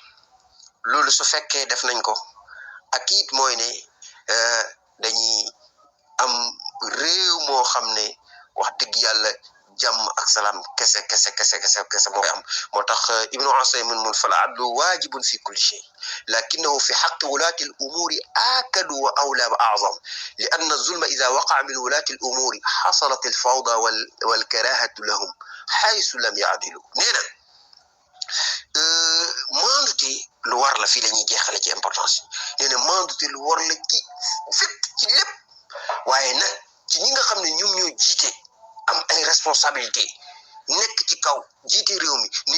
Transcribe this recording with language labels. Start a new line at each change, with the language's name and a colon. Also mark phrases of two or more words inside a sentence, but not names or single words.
Wolof: loolu su fekkee def nañ ko ak it mooy ne dañuy am réew moo xam ne wax dëgg yàlla jàmm ak salaam kese moo koy am moo tax
Arabic: ابن عثيمين من فال العدل واجب في كل شيء لكنه في حق ولاة الأمور آكد وأولى وأعظم لأن الظلم إذا وقع من ولاة الأمور حصلت الفوضى والكراهة لهم حيث لم يعدلوا
Wolof: nee na maandute lu war la fii la ñuy jeexale ci importance nee na maandute lu war la ci fépp ci lépp waaye nag ci ñi nga xam ne ñoom ñoo jiite am ay responsabilité nekk ci kaw jiite réew mi nee